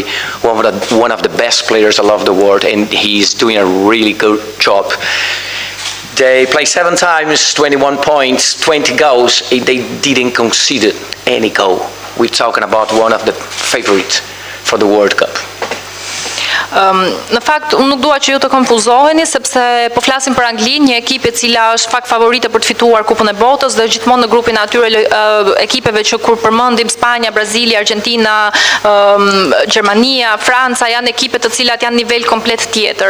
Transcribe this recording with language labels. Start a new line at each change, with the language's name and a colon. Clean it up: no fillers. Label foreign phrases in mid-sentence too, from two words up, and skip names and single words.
English: One of the best players of the world, and he's doing a really good job. They played 7 times, 21 points, 20 goals. They didn't concede any goal. We're talking about one of the favorites for the World Cup.
Albanian: Në fakt, unë nuk dua që ju të konfuzoheni, sepse po flasim për Anglinë, një ekip e cila është fakt favorite për të fituar Kupën e Botës, dhe gjithmonë në grupin atyre ekipeve që kur përmendim Spanja, Brazili, Argentina, Gjermania, Franca, janë ekipe të cilat janë nivel komplet tjetër.